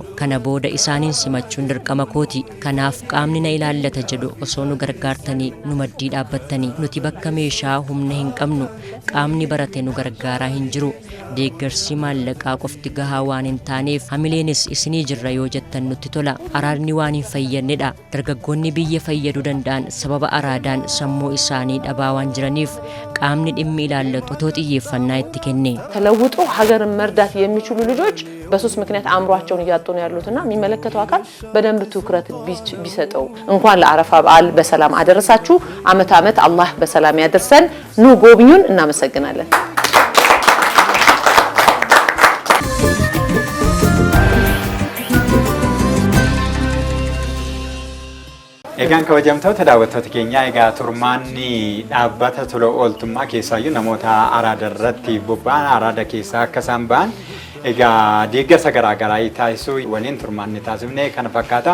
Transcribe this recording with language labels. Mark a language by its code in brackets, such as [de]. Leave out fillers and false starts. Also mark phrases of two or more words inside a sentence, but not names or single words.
[om] Kana booda isaaniin simachuun dirqama kooti. Kanaaf qaamni na ilaallata jedhu osoo nu gargaartanii nu maddii dhaabbattanii nuti bakka meeshaa humna hin qabnu qaamni barate nu gargaaraa hin jiru. Deeggarsi maallaqaa qofti gahaa waan hin taaneef hamileenis isinii jirra yoo jettan nutti tola. Araadni waan hin fayyannedha. Dargaggoonni biyya fayyaduu danda'an sababa araadaan sammuu isaanii dhabaa waan jiraniif qaamni dhimmi ilaallatu otoo xiyyeeffannaa itti kenne [am] ተለውጦ ሀገርን መርዳት የሚችሉ ልጆች በሶስት ምክንያት አእምሯቸውን እያጡ ነው ያሉትና የሚመለከተው አካል በደንብ ትኩረት ቢሰጠው እንኳን ለአረፋ በዓል በሰላም አደረሳችሁ። አመት አላህ በሰላም ያደርሰን። ኑ ጎብኙን። እናመሰግናለን። [om] Egaan kabajamtoota daawwattoota keenyaa egaa turmaanni dhaabbata tola ooltummaa keessaayyuu namoota araada irratti bobba'an araada keessaa akka isaan ba'an egaa deeggarsa garaagaraa taasisuu waliin turmaanni taasifne kana fakkaata.